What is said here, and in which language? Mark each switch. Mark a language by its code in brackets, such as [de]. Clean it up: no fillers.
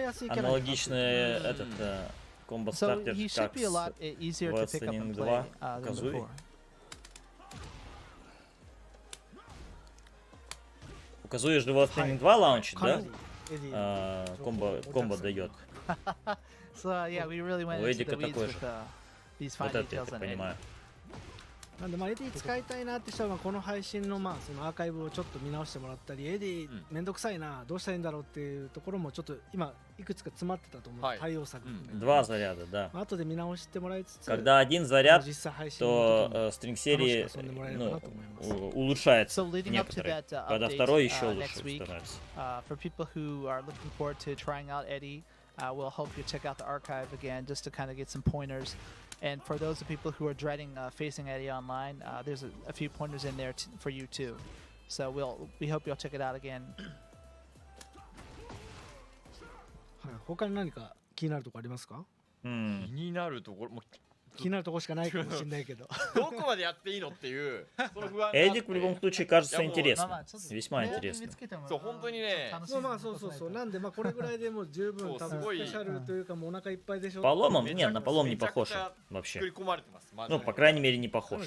[ru] Аналогичный этот комбо-стартер, [en] he should [ru] как [en] be a lot easier to pick up and play than before. [ru] Казуя же Wrestling 2 лаунчит, да? Комбо дает. [en] So yeah, we really went into the weeds with these fine details on Eddie. [ja] なんでエディ使いたいなって人はこの配信のそのアーカイブをちょっと見直してもらったり、エディめんどくさいな、どうしたらいいんだろうっていうところもちょっと今いくつか詰まってたと思う、対応策含めて。 [ru] Два заряда, да. [ja] 後で見直してもらいつつ、 [ru] Когда один заряд, то стринг серии улучшается некоторые. Когда второй еще лучше становится. [en] For people who are looking forward to trying out Eddie, we'll help you check out the archive again just to kind of get some pointers. And for those of people who are dreading facing Eddie online, there's a few pointers in there for you too. So we hope you'll check it out again. [ja] 他に何か気になるところありますか？気になるところも気になるところしかないかもしれないけど。どこまでやっていいのっていうその不安があって。 [ru] Эдик в любом случае кажется интересным, весьма интересным. [ja] そう本当にね。そうなんでこれぐらいでもう十分多分スペシャルというかもうお腹いっぱいでしょ。 [ru] Поломом? Нет, на полом не похож вообще. Ну, по крайней мере, не похож.